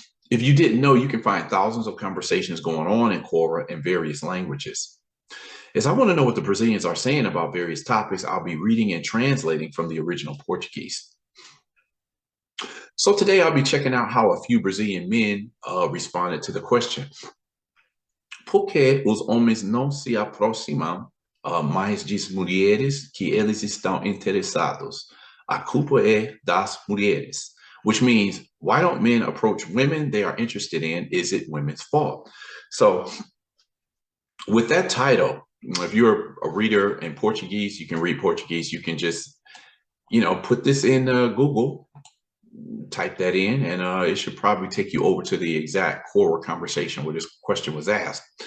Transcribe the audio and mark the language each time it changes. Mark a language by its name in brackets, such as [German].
[English] If you didn't know, you can find thousands of conversations going on in Quora in various languages. As I want to know what the Brazilians are saying about various topics, I'll be reading and translating from the original Portuguese. So today I'll be checking out how a few Brazilian men responded to the question. [Portuguese] Por que os homens não se aproximam mais de mulheres que eles estão interessados? A culpa é das mulheres. [English] Which means, why don't men approach women they are interested in? Is it women's fault? So with that title, if you're a reader in Portuguese, you can read Portuguese. You can just, put this in Google, type that in, and it should probably take you over to the exact Quora conversation where this question was asked.